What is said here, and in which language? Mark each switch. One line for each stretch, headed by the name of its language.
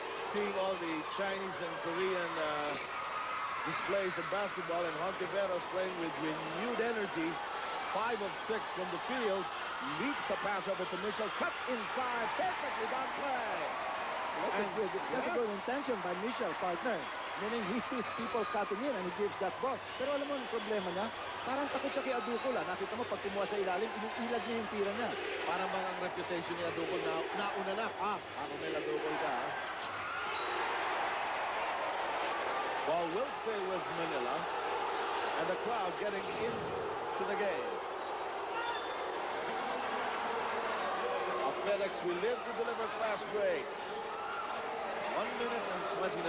English: Seeing all the Chinese and Korean displays of basketball, and Hontiveros playing with renewed energy. 5 of 6 from the field. Leaps a pass over to Mitchell. Cut inside. Perfectly done play. That's a good intention by Mitchell, partner. Meaning he sees people cutting in and he gives that ball.
Filipino: Pero alam mo ang problema niya? Parang takot siya kay Aduco lang. Nakita mo pag kumuha sa ilalim, iniilag niya yung tira niya. Parang bang ang reputation ni Aduco na nauna na. Romel Aduco ka.
English: Ball will stay with Manila. And the crowd getting into the game. A FedEx will live to deliver fast break. 1 minute and 29.